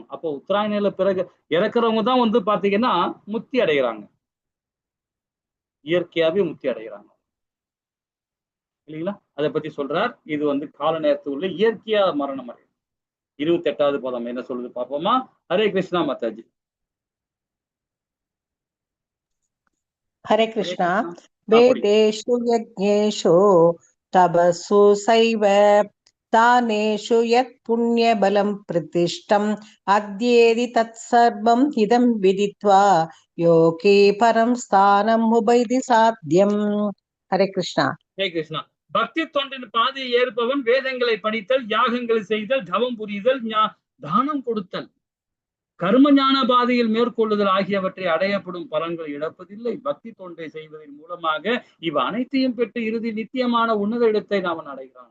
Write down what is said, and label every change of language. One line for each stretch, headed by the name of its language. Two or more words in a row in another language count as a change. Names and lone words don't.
Tamil: அப்போ உத்தராயணில பிறகு இறக்குறவங்க தான் வந்து பாத்தீங்கன்னா முக்தி அடைகிறாங்க, இயற்கையாவே முக்தி அடைகிறாங்க இல்லைங்களா? அதை பத்தி சொல்றார். இது வந்து கால நேரத்தில் உள்ள இயற்கையா மரணம் அடையும். 28வது பதம் என்ன சொல்லுது பார்ப்போமா? ஹரே கிருஷ்ணா மாதாஜி.
Sanskrit: हरे कृष्णा. वेदेषु यज्ञेषु तपसु सैव दानेषु यत् पुण्यबलं प्रतिष्ठम् अद्येति तत्सर्वम् इदं विदित्वा योगी परं स्थानम् उभयति साध्यम्. हरे कृष्णा.
Tamil: ஹரே கிருஷ்ணா. பக்தி தொண்டின் பாதையை ஏற்பவன் வேதங்களை படித்தல், யாகங்களை செய்தல், தவம் புரிதல், தானம் கொடுத்தல், கர்ம ஞான பாதையில் மேற்கொள்ளுதல் ஆகியவற்றை அடையப்படும் பலன்களை இழப்பதில்லை. பக்தி தொண்டை செய்வதன் மூலமாக இவ அனைத்தையும் பெற்று இறுதி நித்தியமான உன்னத இடத்தை அவன் அடைகிறான்.